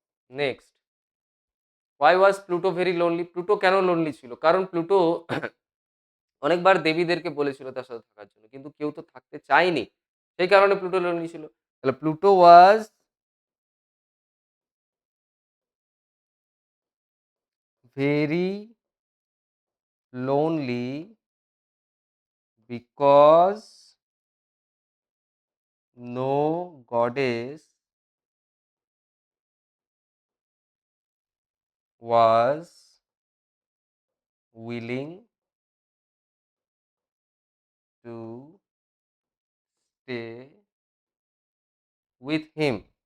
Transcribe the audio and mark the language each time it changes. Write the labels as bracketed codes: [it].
[en] Next, why was Pluto very lonely? [bn] Pluto কেন lonely ছিল? কারণ প্লুটো অনেকবার দেবীদেরকে বলেছিল তার সাথে থাকার জন্য, কিন্তু কেউ তো থাকতে চায়নি। সেই কারণে প্লুটো লোনলি ছিল। তাহলে Pluto was [en] Very lonely because no goddess was willing to stay with him.